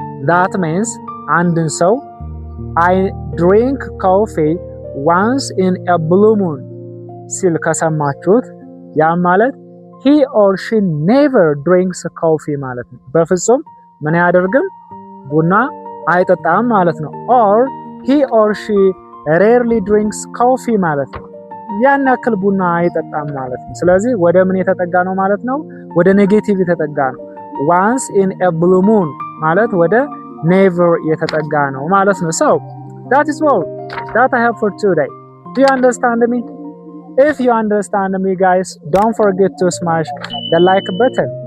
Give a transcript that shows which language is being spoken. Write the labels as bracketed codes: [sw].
[en] That means [am] አንድን ሰው [en] I drink coffee once in a blue moon [am] ሲል ከሰማችሁት ያ ማለት [en] he or she never drinks coffee [am] ማለት ነው። በፍጹም ምን ያደርግም? ቡና አይጠጣም ማለት ነው። [en] Or he or she rarely drinks coffee [am] ማለት ነው። ያን ያክል ቡና አይጠጣም ማለት ነው። ስለዚህ ወደ ምን የተጠጋ ነው ማለት ነው? ወደ ኔጌቲቭ የተጠጋ ነው። once in a blue moon ማለት ወደ never የተጠጋ ነው ማለት ነው። [en] So that is all that I have for today. Do you understand me? If you understand me, guys, don't forget to smash the like button.